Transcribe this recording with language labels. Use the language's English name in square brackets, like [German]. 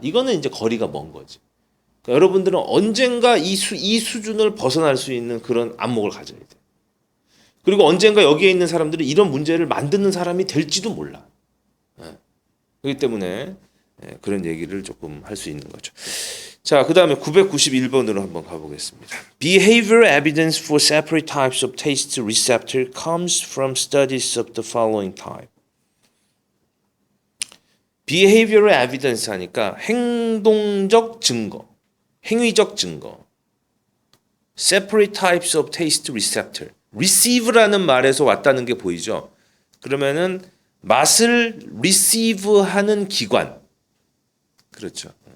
[Korean] 이거는 이제 거리가 먼 거지. 그러니까 여러분들은 언젠가 이 수준을 벗어날 수 있는 그런 안목을 가져야 돼. 그리고 언젠가 여기에 있는 사람들이 이런 문제를 만드는 사람이 될지도 몰라. 그렇기 때문에 그런 얘기를 조금 할 수 있는 거죠. 자, 그 다음에 991번으로 한번 가보겠습니다. [English] Behavioral evidence for separate types of taste receptor comes from studies of the following type. Behavioral evidence [Korean] 하니까 행동적 증거, 행위적 증거. [English] Separate types of taste receptor. [Korean] receive라는 말에서 왔다는 게 보이죠? 그러면은 맛을 receive하는 기관. 그렇죠.